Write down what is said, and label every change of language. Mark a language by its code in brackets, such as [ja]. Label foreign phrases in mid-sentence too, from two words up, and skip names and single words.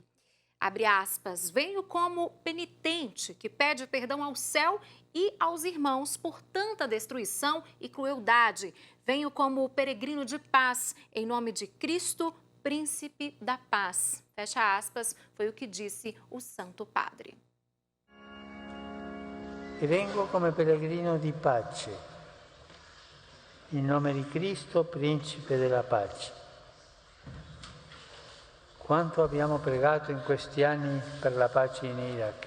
[pt] Abre aspas, venho como penitente que pede perdão ao céu e aos irmãos por tanta destruição e crueldade. Venho como peregrino de paz, em nome de Cristo, Príncipe da Paz. Fecha aspas, foi o que disse o Santo Padre. [it] E vengo come pellegrino di pace, in nome di Cristo, Principe della Pace. Quanto abbiamo pregato in questi anni per la pace in Iraq.